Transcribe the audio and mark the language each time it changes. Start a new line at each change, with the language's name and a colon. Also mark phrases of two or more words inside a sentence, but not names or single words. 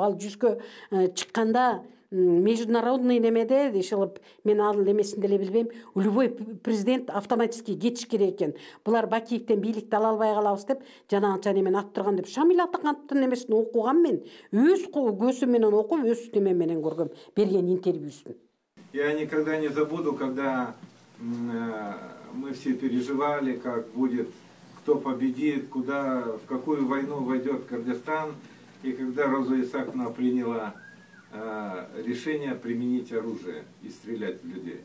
Kyrgyz: Ал 100гө чыкканда международный немеде дешилип, мен ал немесин деле билбейм.
Russian: Любой президент автоматически
Kyrgyz: кетиш керек экен. Булар Бакиевден бийликти ала албай калабыз деп, жанагынча немен ап турган деп. Шамил Атакановдун немесин окугам мен. Өз көзүм менен окуп, өз неме менен көргөм, берген интервьюсун.
Russian: Я никогда не забуду, когда мы все переживали, как будет, кто победит, куда, в какую войну войдет Кыргызстан, и когда Роза Исаховна приняла решение применить оружие и стрелять в людей.